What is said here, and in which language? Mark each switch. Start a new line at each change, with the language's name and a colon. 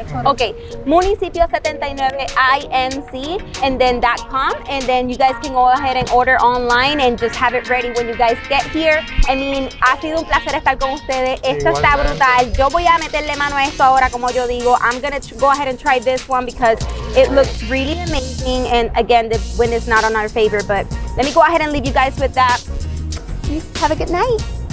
English: Okay, Municipio 79 INC, and then .com, and then you guys can go ahead and order online and just have it ready when you guys get here. I mean,
Spanish: ha sido un placer estar con ustedes. Esto está brutal. Yo voy a meterle mano a esto ahora, como yo digo.
English: I'm gonna go ahead and try this one because it looks really amazing. And again, the wind is not on our favor, but let me go ahead and leave you guys with that. Have a good night.